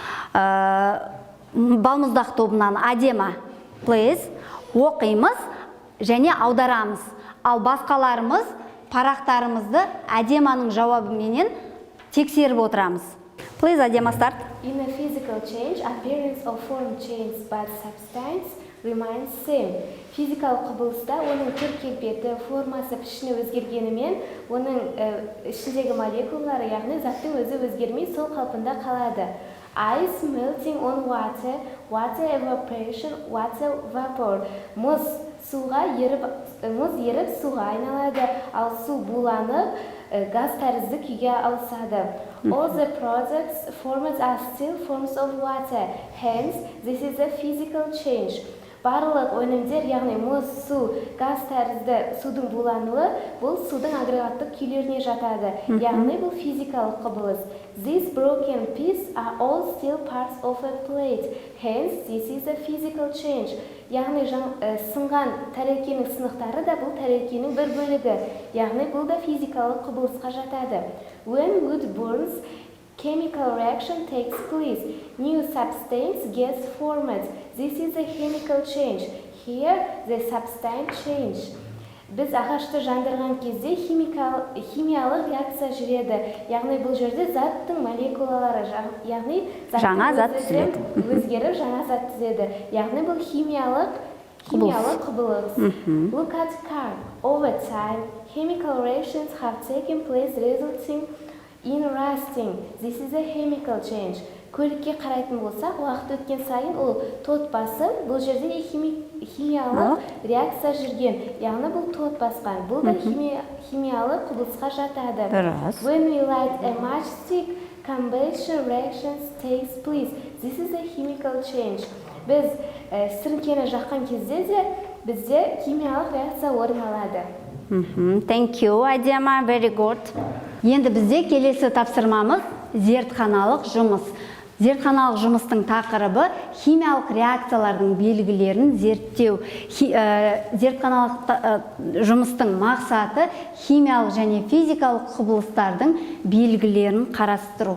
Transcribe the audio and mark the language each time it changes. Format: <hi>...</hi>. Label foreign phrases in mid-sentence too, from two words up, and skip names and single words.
<kk>балмұздақ тобынан Адема, please, оқимыз және аударамыз. Ал басқаларымыз парақтарымызды Адеманың жауабыменен тексеріп отырамыз.</kk> <en>Please, Адема, start. In a physical change, appearance of form changes, but substance remains same.</en> <kk>Физикалық құбылыста оның түр-келбеті, формасы, пішіні өзгергенімен, оның ішіндегі молекулалары, яғни заттың өзі өзгермей сол қалпында қалады.</kk> <en>Ice melting on water, water evaporation, water vapor.</en> <kk>Мұз еріп суға айналады, ал су буланып, газ тәрізді күйге ауысады.</kk> <en>All the products formed are still forms of water. Hence, this is a physical change.</en> <kk>Барлық өнімдер, яғни мұз, су, газ тәрізді судың булануы, бұл судың агрегаттық күйлеріне жатады. Яғни бұл физикалық құбылыс.</kk> <en>These broken pieces are all still parts of a plate. Hence, this is a physical change.</en> <kk>Яғни сынған тәрелкенің сынықтары да бұл тәрелкенің бір бөлігі. Яғни бұл да физикалық құбылысқа жатады.</kk> <en>When wood burns, chemical reaction takes place. New substance gets formed. This is a chemical change. Here, the substance change.</en> <kk>Біз ағашты жандырған кезде химиялық реакция жүреді. Яғни бұл жерде заттың молекулалары, яғни жаңа зат түзіледі. Өзгеріп жаңа зат түзеді. Яғни бұл химиялық құбылыс.</kk> <en>Look at car. Over time, chemical reactions have taken place resulting in rusting. This is a chemical change.</en> <kk>Көлікке қарайтын болсақ, уақыт өткен сайын ол тот басып, бұл жерде химиялық реакция жүрген. Яғни бұл тот басқан. Бұл да химиялық құбылысқа жатады.</kk> <en>When we light a matchstick, combustion reactions takes place. This is a chemical change.</en> <kk>Біз сіріңкені жаққан кезде де бізде химиялық реакция орын алады.</kk> <en>Thank you, Адема, very good.</en> <kk>Енді бізде келесі тапсырмамыз зертханалық жұмыс. Зертханалық жұмыстың тақырыбы химиялық реакциялардың белгілерін зерттеу. Зертханалық жұмыстың мақсаты химиялық және физикалық құбылыстардың белгілерін қарастыру.</kk>